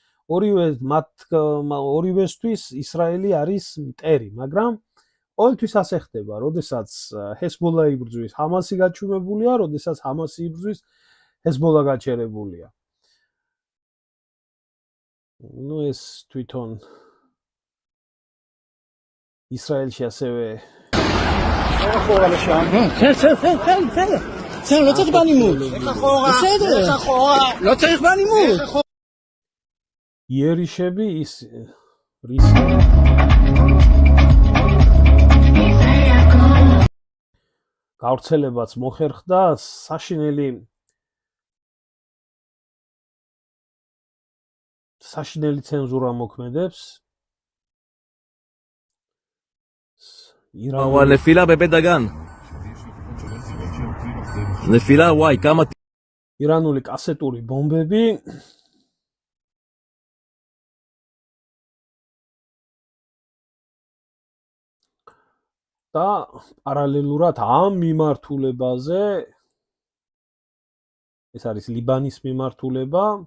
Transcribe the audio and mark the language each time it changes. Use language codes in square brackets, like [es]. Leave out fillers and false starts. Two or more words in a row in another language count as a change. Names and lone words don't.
[ka] ორივესთვის ისრაელი არის მტერი, მაგრამ ყოველთვის ასე ხდება, როდესაც ჰესბოლა იბრძვის, ჰამასი გაჩუმებულია, როდესაც ჰამასი იბრძვის, ჰესბოლა გაჩერებულია. ეს თვითონ ისრაელში ასევე [he] לא צריך בנימוד. בסדר. לא צריך בנימוד. [ka] იერიშები ის რის გავრცელებაც მოხერხდა საშინელი ცენზურა მოქმედებს [he] נפילה בבית דגן. נפילה, וואי, כמה... [ka] ირანული კასეტური ბომბები და პარალელურად ამ მიმართულებაზე ეს არის ლიბანის მიმართულება